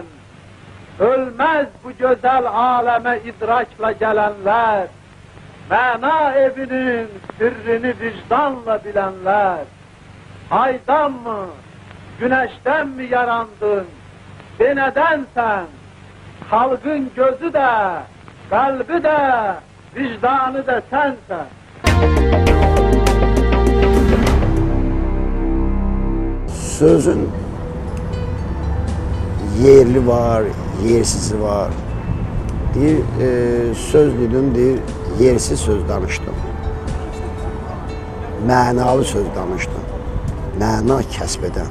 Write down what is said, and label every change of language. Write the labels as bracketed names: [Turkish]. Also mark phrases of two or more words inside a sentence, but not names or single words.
[Turkish] Ölmez bu güzel aleme idrakla gelenler, mana evinin sırrını vicdanla bilenler. Aydan mı, güneşten mi yarandın, de nedensen, halkın gözü de, kalbi de, vicdanı da sensen. [Azerbaijani] Sözün yerli var, yersizi var. Deyir, söz dedim, deyir, yersiz söz danışdım. Mənalı söz danışdım. Məna kəsb edən.